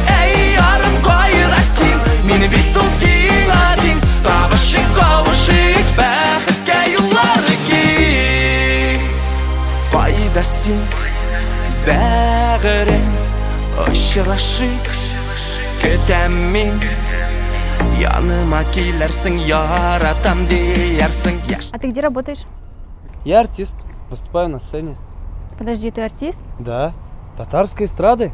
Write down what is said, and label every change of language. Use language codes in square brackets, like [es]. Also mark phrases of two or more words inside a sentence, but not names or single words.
[tt] Әй ярым кайрасың, мин бит ул сиңа дин, табышык кавышык, бәхеткә юллары киң. Кайда син, бәгырем, очрашык, көтәм мин, яныма килерсең, яратам диярсең. [ru] А ты где работаешь? Я артист, выступаю на сцене. Подожди, ты артист? Да, татарской эстрады.